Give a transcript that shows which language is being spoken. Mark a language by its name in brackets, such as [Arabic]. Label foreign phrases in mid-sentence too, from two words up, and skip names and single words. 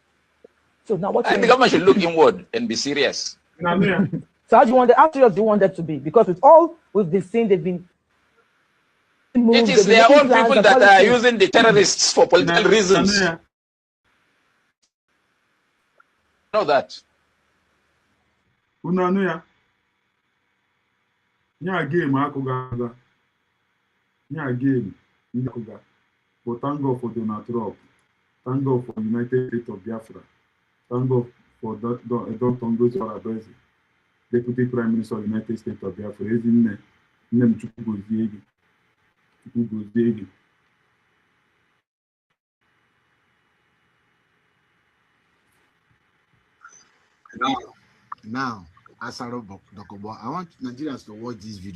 [English] I think the government should look inward and be serious. So So how serious do you want them to be? Because with all we've been seeing, they've been moved, It is their own people that are using the terrorists for political reasons. Know that. [Igbo] Unanu ya game akuga. Ya game akuga. [English] But thank God for Donald Trump. Thank God for United States of Biafra. Thank God for Don Tongo Zorabezi, Deputy Prime Minister of the United States of Biafra. Name Chukwugoziegi. Now, Asaro Dokobo, I want Nigerians to watch this video.